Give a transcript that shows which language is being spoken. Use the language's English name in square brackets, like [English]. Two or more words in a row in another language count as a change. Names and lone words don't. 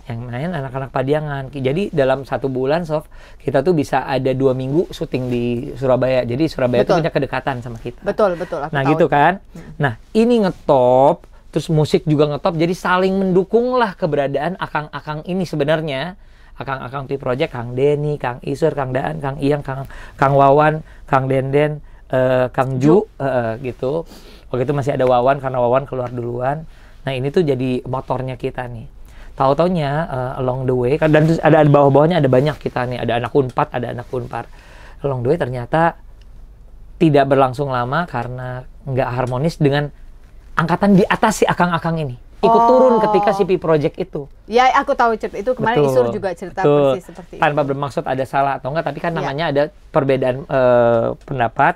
[Indonesian] Yang main anak-anak Padiangan. Jadi dalam 1 bulan kita tuh bisa ada 2 minggu syuting di Surabaya. Jadi Surabaya tuh punya kedekatan sama kita. Betul. Nah gitu kan. Nah ini ngetop, terus musik juga ngetop. Jadi saling mendukung lah keberadaan akang-akang ini sebenarnya. Akang-akang P Project, Kang Denny, Kang Isur, Kang Daan, Kang Iyang, Kang Wawan, Kang Denden, Kang Ju, gitu. Waktu itu masih ada Wawan karena Wawan keluar duluan. Nah ini tuh jadi motornya kita nih. [English] Tahu-taunya along the way, [Indonesian] dan terus ada bawah-bawahnya ada banyak kita nih. Ada anak Unpad, ada anak Unpar. [English] Along the way [Indonesian] ternyata tidak berlangsung lama karena nggak harmonis dengan angkatan di atas si akang-akang ini. Ikut turun ketika si P Project itu. Ya aku tahu cerita itu kemarin. Isur juga cerita persis seperti itu. Tanpa bermaksud ada salah atau enggak, tapi kan namanya ada perbedaan pendapat.